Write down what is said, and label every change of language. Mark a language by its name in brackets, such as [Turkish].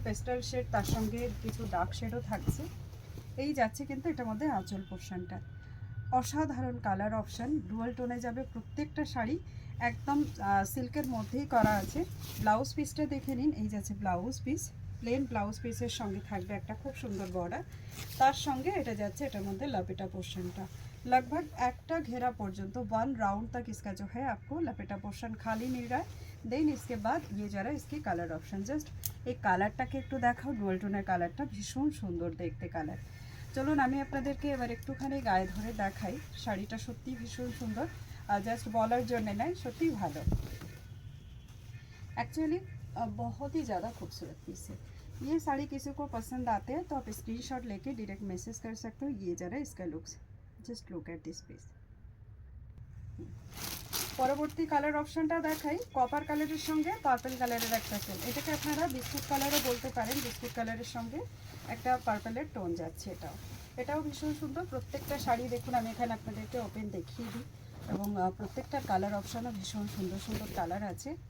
[Bangla] Pastel shade, তার সঙ্গে কিছু ডার্ক শেডও থাকছে। এই যাচ্ছে কিন্তু এটার মধ্যে আঁচল পোর্শনটা। অসাধারণ কালার অপশান, ডুয়াল টোনে যাবে প্রত্যেকটা শাড়ি। একদম সিল্কের মধ্যেই করা আছে। ব্লাউজ পিসটা দেখে নিন। এই যাচ্ছে ব্লাউজ পিস। প্লেন ব্লাউজ পিসের সঙ্গে থাকবে একটা খুব সুন্দর বর্ডার। তার সঙ্গে এটা যাচ্ছে এটার মধ্যে [Hindi] लपेटा पोर्शन लगभग [Bangla] একটা [Hindi] घेरा [Bangla] পর্যন্ত [Hindi] 1 राउंड तक इसका जो है आपको लपेटा पोर्शन खाली मिल रहा है। देन इसके बाद ये जरा इसकी कलर ऑप्शन, जस्ट [Bangla] এই কালারটাকে একটু দেখাও। ডুয়াল টোনের কালারটা ভীষণ সুন্দর দেখতে কালার। চলুন আমি আপনাদেরকে এবার একটুখানি গায়ে ধরে দেখাই। শাড়িটা সত্যি ভীষণ সুন্দর, জাস্ট বলার জন্য নয়, সত্যি ভালো। [Hindi] एक्चुअली बहुत ही ज़्यादा खूबसूरत पीस है। ये साड़ी किसी को पसंद आते हैं तो आप स्क्रीनशॉट लेके डायरेक्ट मैसेज कर सकते हो। ये जरा इसका looks, [English] Just look at this piece. [Bangla] পরবর্তী কালার অপশনটা দেখাই। কপার কালারের সঙ্গে পার্পল কালারের একটা টোন, এটাকে আপনারা বিস্কুট কালারও বলতে পারেন। বিস্কুট কালারের সঙ্গে একটা পার্পলের টোন যাচ্ছে। এটাও ভীষণ সুন্দর। প্রত্যেকটা শাড়ি দেখুন, আমি এখানে আপনাদেরকে ওপেন দেখিয়ে দিই। এবং প্রত্যেকটার কালার অপশানও ভীষণ সুন্দর সুন্দর কালার আছে।